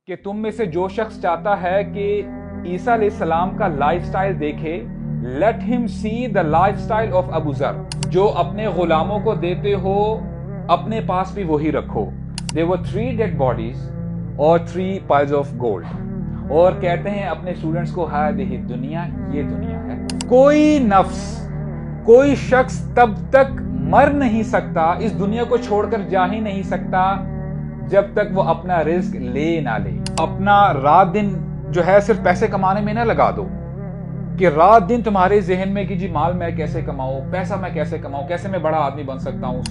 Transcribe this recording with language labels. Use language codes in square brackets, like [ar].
[ur] کہ تم میں سے جو شخص چاہتا ہے کہ عیسیٰ علیہ السلام کا لائف سٹائل دیکھے, [en] Let ہم see the lifestyle of Abu Dharr. [ur] جو اپنے غلاموں کو دیتے ہو اپنے پاس بھی وہی رکھو. [en] There were 3 dead bodies [ur] اور [en] 3 piles of gold. [ur] اور کہتے ہیں اپنے اسٹوڈنٹس کو [ar] ہذہ دنیا, [ur] یہ دنیا ہے. کوئی نفس, کوئی شخص تب تک مر نہیں سکتا, اس دنیا کو چھوڑ کر جا ہی نہیں سکتا جب تک وہ اپنا رزق لے نہ لے. اپنا رات دن جو ہے صرف پیسے کمانے میں نہ لگا دو کہ رات دن تمہارے ذہن میں کہ جی مال میں کیسے کماؤں, پیسہ میں کیسے کماؤں, کیسے میں بڑا آدمی بن سکتا ہوں.